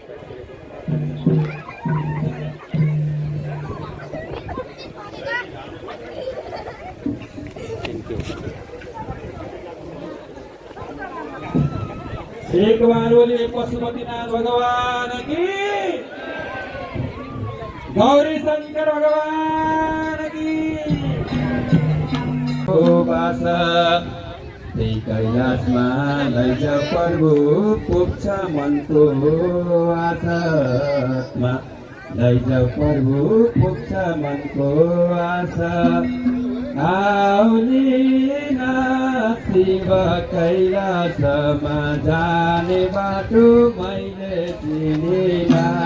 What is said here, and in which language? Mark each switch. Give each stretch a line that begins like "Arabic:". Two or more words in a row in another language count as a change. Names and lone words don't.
Hindi: एक बार बोलिए पशुपतिनाथ भगवान की, गौरी शंकर भगवान की।
Nepali: ओ बासा कैलाशमा लैजा प्रभु पुग्छ मनको आशामा, लैजा प्रभु पुग्छ मनको आशा। आउलिना शिव कैलाशमा जाने बाटो मैले चिनिना।